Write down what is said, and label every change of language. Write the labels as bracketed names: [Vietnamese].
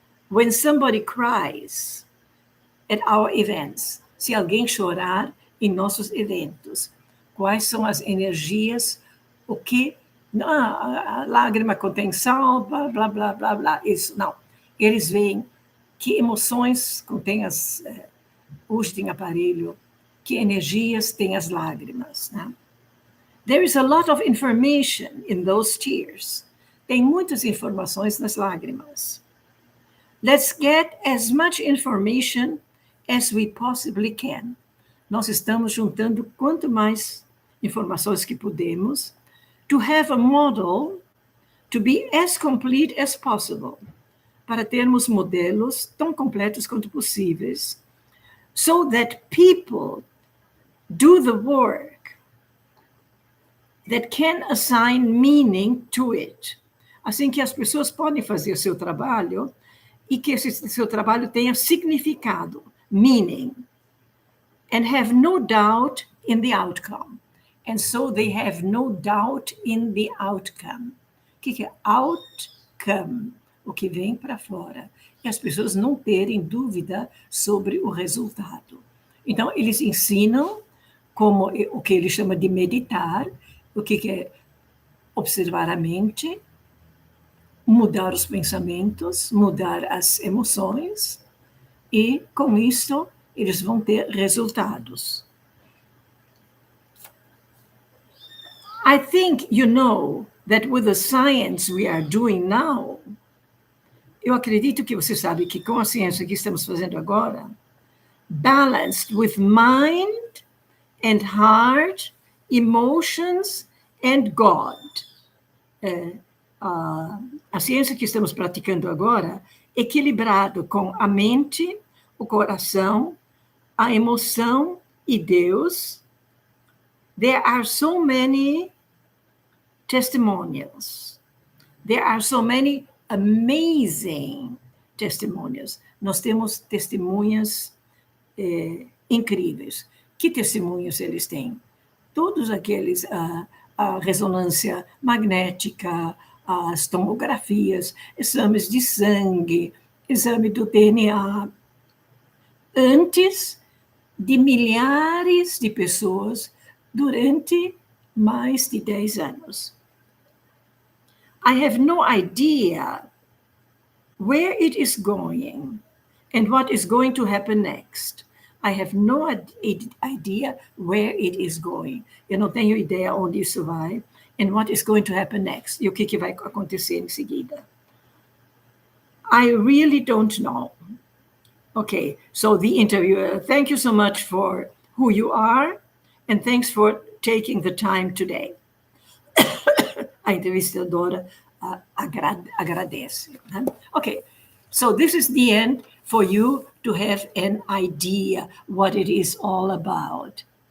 [English] When somebody cries at our events, [Portuguese] se alguém chorar em nossos eventos, quais são as energias, o que... a lágrima contém sal, blá, blá, blá, blá, blá. Isso, não. Eles veem que emoções contêm as... hoje tem aparelho, que energias têm as lágrimas, né? [English] There is a lot of information in those tears. [Portuguese] Tem muitas informações nas lágrimas. [English] Let's get as much information as we possibly can. [Portuguese] Nós estamos juntando quanto mais informações que podemos [English] to have a model to be as complete as possible, [Portuguese] para termos modelos tão completos quanto possíveis, [English] so that people do the work that can assign meaning to it. [Portuguese] Assim que as pessoas podem fazer o seu trabalho e que esse seu trabalho tenha significado, [English] meaning, and have no doubt in the outcome. And so they have no doubt in the outcome. [Portuguese] O que é outcome? O que vem para fora. E as pessoas não terem dúvida sobre o resultado. Então, eles ensinam como o que ele chama de meditar, o que é observar a mente, mudar os pensamentos, mudar as emoções, e com isso eles vão ter resultados. [English] I think you know that with the science we are doing now, [Portuguese] eu acredito que você sabe que com a ciência que estamos fazendo agora, [English] balanced with mind and heart, emotions and God. [Portuguese] A ciência que estamos praticando agora, equilibrado com a mente, o coração, a emoção e Deus. [English] There are so many testimonials. There are so many amazing testimonials. [Portuguese] Nós temos testemunhas incríveis. Que testemunhos eles têm? Todos aqueles, a ressonância magnética, as tomografias, exames de sangue, exame do DNA, antes de milhares de pessoas durante mais de 10 anos. [English] I have no idea where it is going and what is going to happen next. I have no idea where it is going. [Portuguese] Eu não tenho ideia onde isso vai [English] and what is going to happen next. [Portuguese] E o que vai acontecer em seguida. [English] I really don't know. Okay, so the interviewer, thank you so much for who you are and thanks for taking the time today. [Portuguese] A entrevistadora agradece. [English] Okay, so this is the end for you to have an idea what it is all about.